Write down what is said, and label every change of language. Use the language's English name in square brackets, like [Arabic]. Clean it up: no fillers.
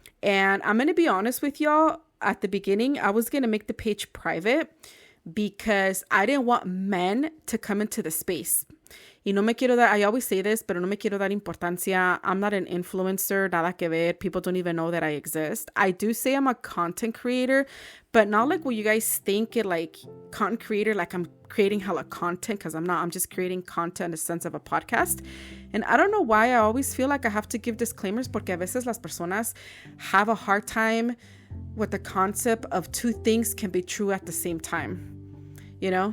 [English] And I'm going to be honest with y'all. At the beginning, I was going to make the page private because I didn't want men to come into the space. [Spanish] Y no me quiero dar, [English] I always say this, [Spanish] pero no me quiero dar importancia. [English] I'm not an influencer, [Spanish] nada que ver. [English] People don't even know that I exist. I do say I'm a content creator, but not like what you guys think it, like content creator, like I'm creating hella content, because I'm not. I'm just creating content in the sense of a podcast. And I don't know why I always feel like I have to give disclaimers, [Spanish] porque a veces las personas [English] have a hard time with the concept of two things can be true at the same time. You know?